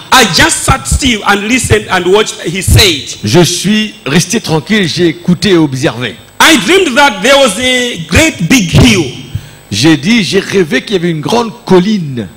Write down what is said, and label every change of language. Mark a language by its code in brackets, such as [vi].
[en] I just sat still and listened and watched. He said, [fr] Je suis resté tranquille, j'ai écouté et observé. [en] I dreamed that there was a great big hill. [fr] J'ai dit, j'ai rêvé qu'il y avait une grande colline.